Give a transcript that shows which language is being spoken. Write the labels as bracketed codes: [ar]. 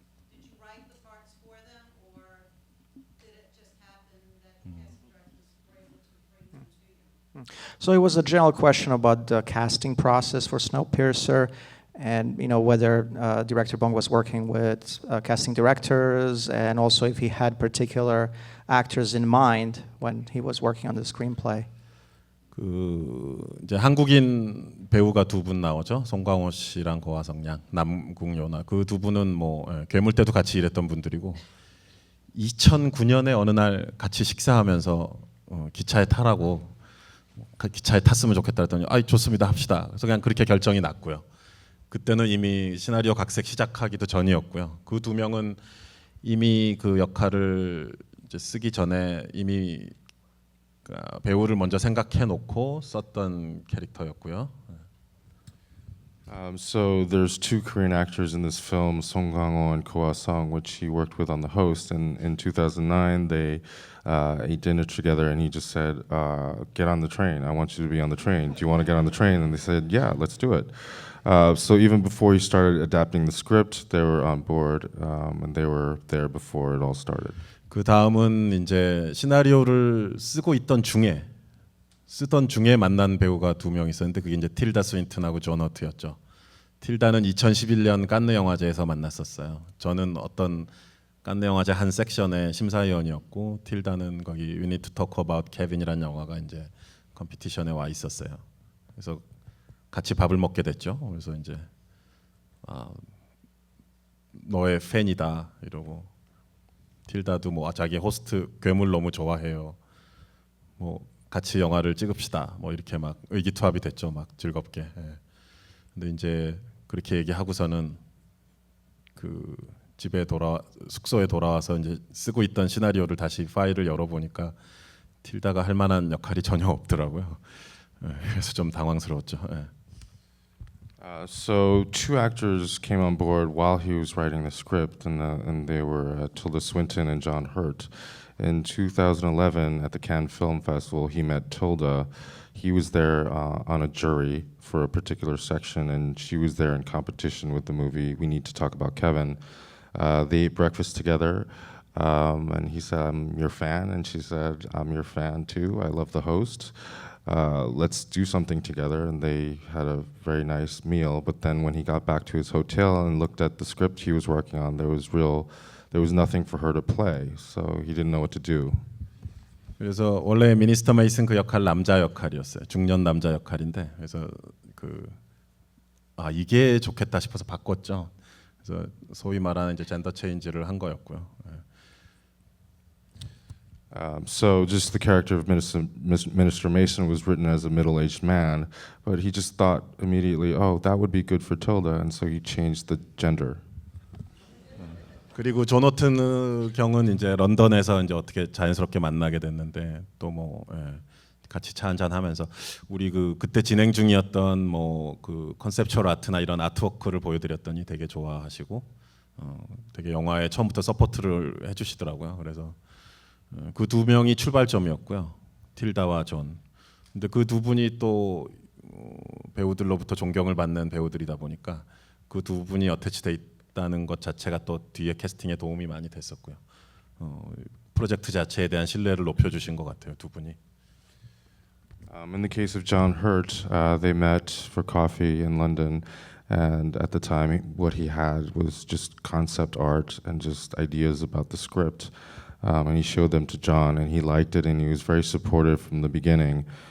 [en] Did you write the parts for them, or did it just happen that the casting directors were able to bring them to you? So it was a general question about the casting process for Snowpiercer, and whether director Bong was working with casting directors, and also if he had particular actors in mind when he was working on the screenplay. [ko] 그 이제 한국인 배우가 두 분 나오죠. 송강호 씨랑 고화성 양, 남궁요나 그 두 분은 뭐 괴물 때도 같이 일했던 분들이고 2009년에 어느 날 같이 식사하면서 기차에 타라고 기차에 탔으면 좋겠다 했더니 좋습니다 합시다. 그래서 그냥 그렇게 결정이 났고요. 그때는 이미 시나리오 각색 시작하기도 전이었고요. 그 두 명은 이미 그 역할을 이제 쓰기 전에 이미 배우를 먼저 생각해 놓고 썼던 캐릭터였고요. [en] So there's two Korean actors in this film, Song Kang-ho and Ko Ah-sung, which he worked with on The Host. And in 2009, they ate dinner together, and he just said, "Get on the train. I want you to be on the train. Do you want to get on the train?" And they said, "Yeah, let's do it." So even before he started adapting the script, they were on board, and they were there before it all started. [ko] 그 다음은 이제 시나리오를 쓰던 중에 만난 배우가 두 명 있었는데 그게 이제 틸다 스윈튼하고 존 허트였죠. 틸다는 2011년 칸느 영화제에서 만났었어요. 저는 어떤 칸느 영화제 한 섹션의 심사위원이었고 틸다는 거기 We Need to Talk About Kevin이라는 영화가 이제 컴피티션에 와 있었어요. 그래서 같이 밥을 먹게 됐죠. 그래서 이제 너의 팬이다 이러고 틸다도 뭐 자기 호스트 괴물 너무 좋아해요. 뭐 같이 영화를 찍읍시다. 뭐 이렇게 막 의기투합이 됐죠. 막 즐겁게. 예. 근데 이제 그렇게 얘기하고서는 그 숙소에 돌아와서 이제 쓰고 있던 시나리오를 다시 파일을 열어보니까 틸다가 할 만한 역할이 전혀 없더라고요. 예. 그래서 좀 당황스러웠죠. 예. [en] So two actors came on board while he was writing the script, and they were Tilda Swinton and John Hurt. In 2011, at the Cannes Film Festival, he met Tilda. He was there on a jury for a particular section, and she was there in competition with the movie We Need to Talk About Kevin. They ate breakfast together, and he said, "I'm your fan," and she said, "I'm your fan too. I love The Host. Let's do something together." And they had a very nice meal. But then when he got back to his hotel and looked at the script he was working on, there was nothing for her to play, so he didn't know what to do. [ko] 그래서 원래 미니스터 메이슨 그 역할 남자 역할이었어요. 중년 남자 역할인데 그래서 이게 좋겠다 싶어서 바꿨죠. 그래서 소위 말하는 이제 젠더 체인지를 한 거였고요. [en] So just the character of Minister Mason was written as a middle-aged man, but he just thought immediately, that would be good for Tilda, and so he changed the gender. [ko] 그리고 조너튼 경은 이제 런던에서 이제 어떻게 자연스럽게 만나게 됐는데 또 뭐 같이 차 한잔 하면서 우리 그때 진행 중이었던 뭐 그 컨셉츄얼 아트나 이런 아트워크를 보여드렸더니 되게 좋아하시고 되게 영화에 처음부터 서포트를 해주시더라고요. 그래서 그 두 명이 출발점이었고요. 틸다와 존. 근데 그 두 분이 또 배우들로부터 존경을 받는 배우들이다 보니까 그 두 분이 어태치돼 있다는 것 자체가 또 뒤에 캐스팅에 도움이 많이 됐었고요. 프로젝트 자체에 대한 신뢰를 높여주신 것 같아요, 두 분이. [en] In the case of John Hurt, they met for coffee in London, and at the time, what he had was just concept art and just ideas about the script. And he showed them to John, and he liked it, and he was very supportive from the beginning.